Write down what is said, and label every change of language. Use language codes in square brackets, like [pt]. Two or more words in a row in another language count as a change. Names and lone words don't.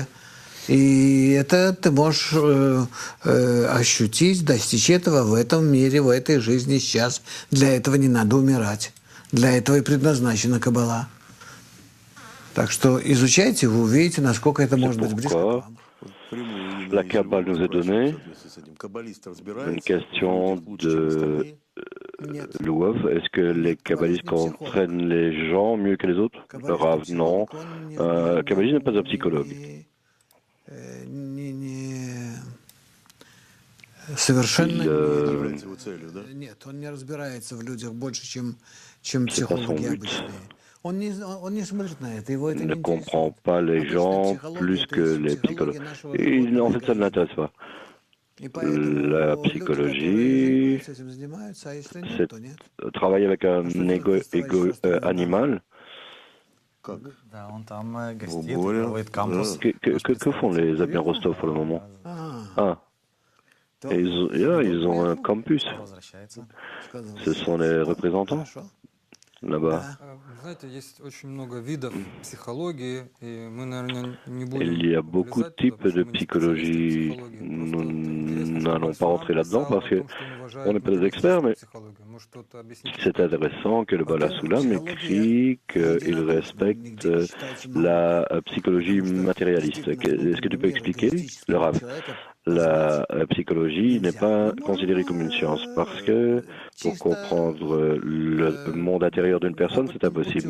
[ru] И это ты можешь ощутить, достичь этого в этом мире, в этой жизни сейчас. Для этого не надо умирать. Для этого и предназначена Каббала. Так что изучайте, вы увидите, насколько это может быть близко к вам. [fr] La Kabbale nous est donnée une question de Louov. Est-ce que les kabbalistes comprennent les gens mieux que les autres? Le Rav, non. Kabbaliste n'est pas un psychologue. [ru] Совершенно нет, он не разбирается в людях больше, чем психологи обычные. Он не смотрит на это, его это [fr] Il ne [ru] не [fr] comprend [ru] интересует. [fr] pas les gens plus que les psychologues. Et en fait, ça ne l'intéresse pas. [ru] И поэтому [fr] La [ru] люди, [fr] psychologie, [ru] которые с этим занимаются, а если нет, [fr] c'est [ru] то нет. [fr] travailler avec un ego animal. [ru] Да, он там гостит, Боря, проводит кампус. [fr] Que font les amis Rostov pour le moment? Ah, et ils ont un campus. [ru] Возвращается. [fr] Ce sont les représentants là-bas. [ru] Вы знаете, есть очень много видов психологии, и мы, наверное, не будем [fr] Il y a beaucoup de [ru] влезать туда, [fr] types [ru] потому [fr] de [ru] что мы не специалисты в [fr] psychologie. [ru] психологии. [fr] Nous [ru] Просто вот интересно, что [fr] n'allons pas rentrer [ru] Бала [fr] là-dedans [ru] писал [fr] parce [ru] о [fr] que [ru] том, что он уважает [fr] on n'est pas des experts, mais [ru] психологию. Может, кто-то объяснит? [fr] c'est intéressant que le Bala Soulam écrit qu'il respecte la psychologie matérialiste. Est-ce que tu peux expliquer, le Rav? La psychologie n'est pas considérée comme une science parce que pour comprendre le monde intérieur d'une personne, c'est impossible.